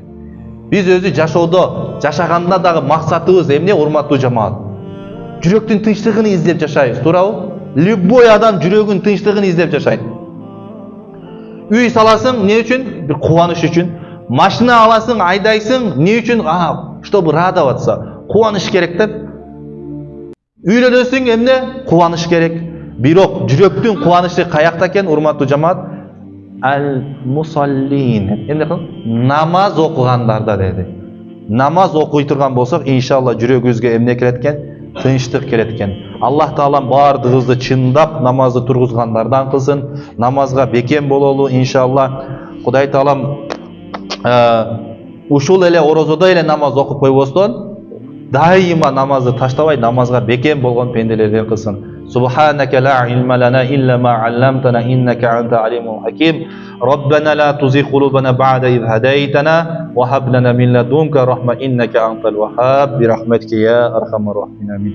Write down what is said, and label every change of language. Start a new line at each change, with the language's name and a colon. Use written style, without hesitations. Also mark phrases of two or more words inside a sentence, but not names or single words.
Kyrgyz: Биз өзү жашоодо, жашаганда дагы максатыбыз эмне, урматтуу жамаат? Жүрөктүн тынчтыгын издеп жашайбыз, туурабы? Любой адам жүрөгүнүн тынчтыгын издеп жашайт. Үй саласың, эмне үчүн? Бир кубаныч үчүн. Машина аласың, айдайсың, эмне үчүн?
Russian: Чтобы радоваться,
Kyrgyz: кубаныч керек деп. Үйлөнөсүң, эмне? Кубаныч керек. Бирок жүрөктүн кубанычы каякта экен, урматтуу жамаат? Ал-мусаллин. Эмне кылып? Намаз окугандарда деди. Намаз окуй турган болсок, иншалла жүрөгүбүзгө эмне келет экен? Тынчтык келет экен. Аллах Таалам бардыгыбызды чындап намазды тургузгандардан кылсын. Намазга бекем бололу иншалла. Кудай Таалам ушул эле орозодо эле намаз окуп койбостон, дайыма намазды таштабай, намазга бекем болгон пенделерден кылсын.
Arabic: سبحانك لا علم لنا إلا ما علمتنا إنك أنت العليم الحكيم. ربنا لا تزغ قلوبنا بعد إذ هديتنا وهب لنا من لدنك رحمة إنك أنت الوهاب برحمتك يا أرحم الراحمين.